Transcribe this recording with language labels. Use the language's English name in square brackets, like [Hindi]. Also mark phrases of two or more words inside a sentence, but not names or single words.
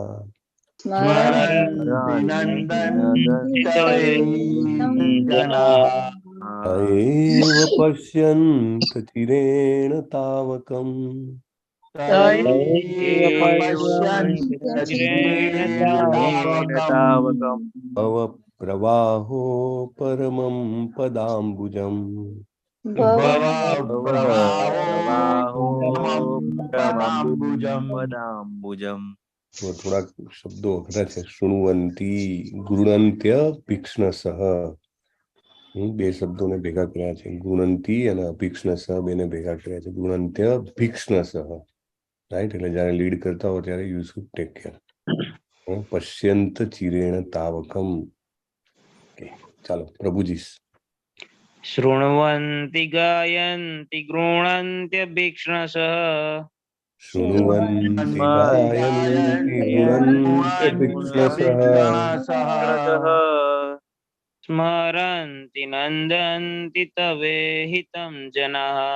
[Sanskrit] एव पश्यन्त्यचिरेण तावकम् भव प्रवाहो परमं पदाम्बुजम् [Gujarati] થોડાક શબ્દો અઘરા છે. [Sanskrit] શૃણવંતી ગુણંત્ય ભીક્ષ્ણસઃ, [Gujarati] બે શબ્દોને ભેગા કર્યા છે. ગુણંતી અને અભીક્ષ્ણસઃ બેને ભેગા કર્યા છે. [Sanskrit] ગુણંત્ય ભીક્ષ્ણસઃ, [Gujarati] રાઈટ. એટલે જયારે લીડ કરતા હો ત્યારે [English] you should take care. [Sanskrit] પશ્યંત ચિરેણ તાવકમ. [Gujarati] ચાલો પ્રભુજી. [Sanskrit] शृण्वन्ति गायन्ति गृह्णन्त्यभीक्ष्णसः शृण्वन्ति गायन्ति गुणन्त्यभीक्ष्णसः स्मरन्ति नन्दन्ति तवेहितं जनाः